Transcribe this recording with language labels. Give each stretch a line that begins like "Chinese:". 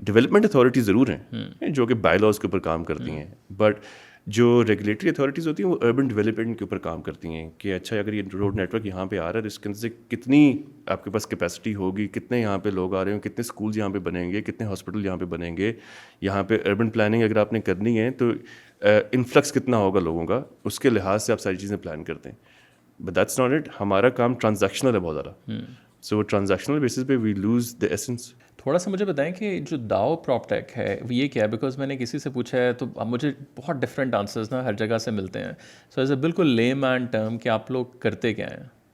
Urdu: Development authority ضرور ہیں جو کہ بائی لاز کے اوپر کام کرتی ہیں, بٹ جو ریگولیٹری اتھارٹیز ہوتی ہیں وہ اربن ڈیولپمنٹ کے اوپر کام کرتی ہیں کہ اچھا اگر یہ روڈ نیٹ ورک یہاں پہ آ رہا ہے تو اس کے اندر سے کتنی آپ کے پاس کیپیسٹی ہوگی, کتنے یہاں پہ لوگ آ رہے ہیں, کتنے اسکولز یہاں پہ بنیں گے, کتنے ہاسپٹل یہاں پہ بنیں گے. یہاں پہ اربن پلاننگ اگر آپ نے کرنی ہے تو انفلکس کتنا ہوگا لوگوں کا, اس کے لحاظ سے آپ ساری چیزیں پلان کرتے ہیں.
English: But that's not it.
Urdu: ہمارا کام ٹرانزیکشنل ہے بہت زیادہ.
English: So وہ transactional basis پہ we lose the essence.
Urdu: تھوڑا سا مجھے بتائیں کہ جو داؤ پراپ ٹیک ہے یہ کیا ہے, بیکاز میں نے کسی سے پوچھا ہے تو مجھے بہت ڈفرینٹ آنسرز نا ہر جگہ سے ملتے ہیں. سو ایز اے بالکل لے مین ٹرم کہ آپ لوگ کرتے کیا ہیں؟